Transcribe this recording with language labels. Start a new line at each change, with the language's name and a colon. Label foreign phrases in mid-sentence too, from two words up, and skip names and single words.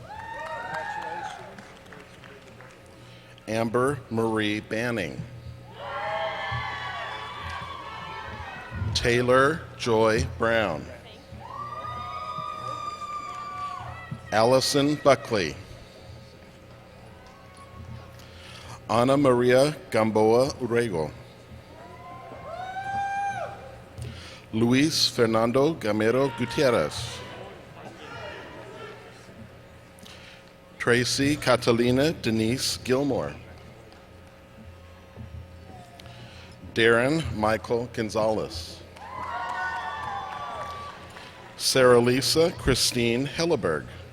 English: Amber Marie Banning. Taylor Joy Brown. Allison Buckley. Ana Maria Gamboa Urego. Luis Fernando Gamero Gutierrez. Tracy Catalina Denise Gilmore. Darren Michael Gonzalez. Sarah Lisa Christine Helleberg.